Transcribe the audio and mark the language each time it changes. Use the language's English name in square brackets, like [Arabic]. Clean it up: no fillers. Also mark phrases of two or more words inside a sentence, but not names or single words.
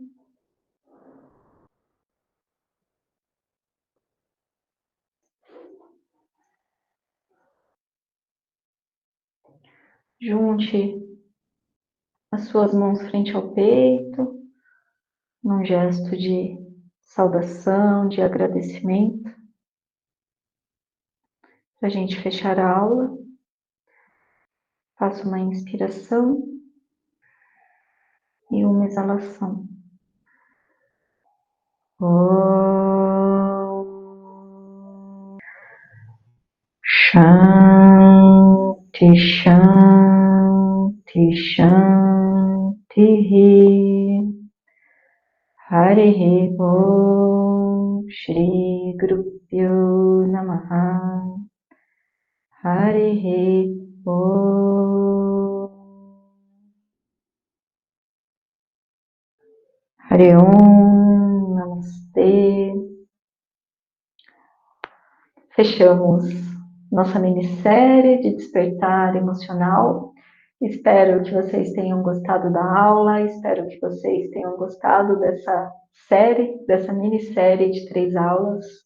[Portuguese] Junte as suas mãos frente ao peito, num gesto de saudação, de agradecimento. Para a gente fechar a aula, faça uma inspiração e uma exalação. [Sanskrit] Shanti, Shanti, Shanti. Harihi Om Shri Gurubhyo Namaha. Harihi Om. Hare Om, [Portuguese] Namastê. Fechamos nossa minissérie de despertar emocional Espero que vocês tenham gostado da aula, espero que vocês tenham gostado dessa série, dessa minissérie de 3 aulas.